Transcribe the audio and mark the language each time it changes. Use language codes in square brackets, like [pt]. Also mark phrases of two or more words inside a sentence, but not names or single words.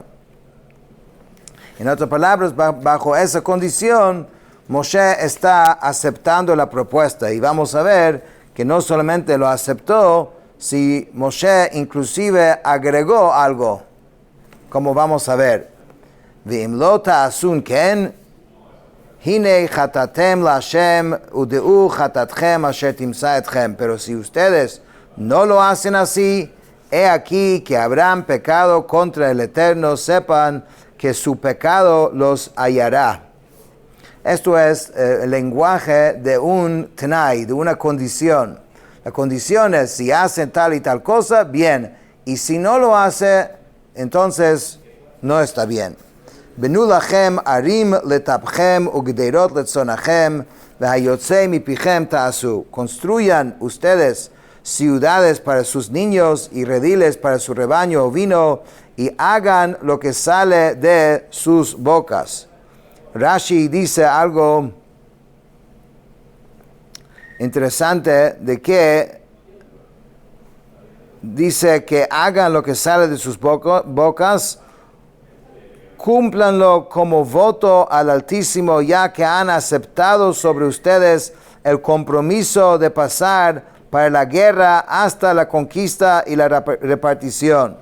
[es] En otras palabras, bajo esa condición, Moshe está aceptando la propuesta, y vamos a ver que no solamente lo aceptó, si Moshe inclusive agregó algo, como vamos a ver. [he] ואם לא תעשון כן, הנה חטאתם לה' ודעו חטאתכם אשר תמצא אתכם. [es] Pero si ustedes no lo hacen así, he aquí que habrán pecado contra el Eterno, sepan que su pecado los hallará. Esto es el lenguaje de un tenai, de una condición. La condición es: si hacen tal y tal cosa, bien. Y si no lo hace, entonces no está bien. [he] בנו לכם ערים לטפכם וגדרת לצנאכם והיצא מפיכם תעשו. [es] Construyan ustedes ciudades para sus niños y rediles para su rebaño ovino, y hagan lo que sale de sus bocas. Rashi dice algo interesante, de que dice que hagan lo que sale de sus bocas, cúmplanlo como voto al Altísimo, ya que han aceptado sobre ustedes el compromiso de pasar para la guerra hasta la conquista y la repartición.